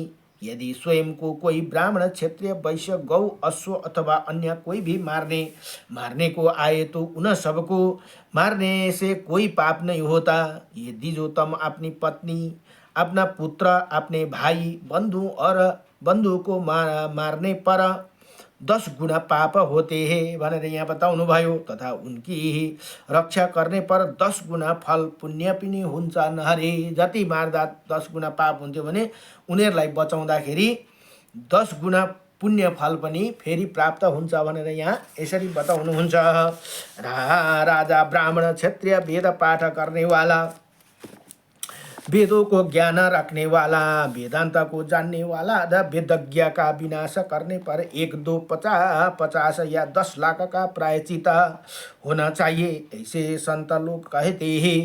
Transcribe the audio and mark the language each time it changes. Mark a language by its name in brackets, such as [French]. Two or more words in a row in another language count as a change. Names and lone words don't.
[Hindi] यदि स्वयं को कोई ब्राह्मण, क्षत्रिय, वैश्य, गौ, अश्व अथवा अन्य कोई भी मारने को आए तो उन सबको मारने से कोई पाप नहीं होता। यदि जो तुम अपनी पत्नी, अपना पुत्र, अपने भाई, बंधु को मारने पर 10 गुना पाप होते हैं [Nepali] भनेर यहाँ बताउनु भयो। [Hindi] तथा उनकी रक्षा करने पर 10 गुना फल पुण्य [Nepali] पनि हुन्छन् हरे। जति मार्दा 10 गुना पाप हुन्थ्यो भने उनीहरूलाई बचाउँदाखेरि 10 गुना पुण्य फल पनि फेरि प्राप्त हुन्छ भनेर यहाँ यसरी बताउनुहुन्छ। [Hindi] राजा, ब्राह्मण, क्षत्रिय, वेद पाठ करनेवाला, वेदों को ज्ञान रखने वाला, वेदांत को जानने वाला, वेदज्ञ का विनाश करने पर 1, 2, 50 या 10 लाख का प्रायश्चित होना चाहिए, ऐसे संत लोग कहते हैं।